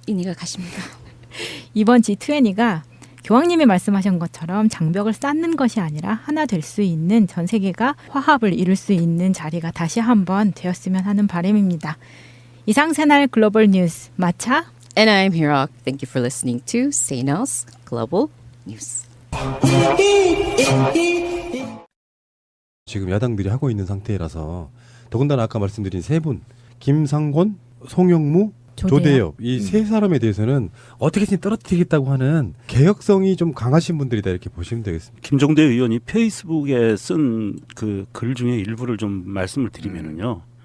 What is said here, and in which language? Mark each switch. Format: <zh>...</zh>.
<ko>인이가 가십니다. 이번 G20가 교황님이 말씀하신 것처럼 장벽을 쌓는 것이 아니라 하나 될 수 있는 전 세계가 화합을 이룰 수 있는 자리가 다시 한번 되었으면 하는 바람입니다. 이상 새날 글로벌 뉴스 마차</ko> <en>And I'm Hirok. Thank you for listening to CNL's Global News.</en> <ko>지금 야당들이 하고 있는 상태라서 더군다나 아까 말씀드린 세 분 김상곤, 송영무, 조대엽 이 세 사람에 대해서는 어떻게든 떨어뜨리겠다고 하는 개혁성이 좀 강하신 분들이다 이렇게 보시면 되겠습니다. 김종대 의원이 페이스북에 쓴 그 글 중에 일부를 좀 말씀을 드리면은요.</ko>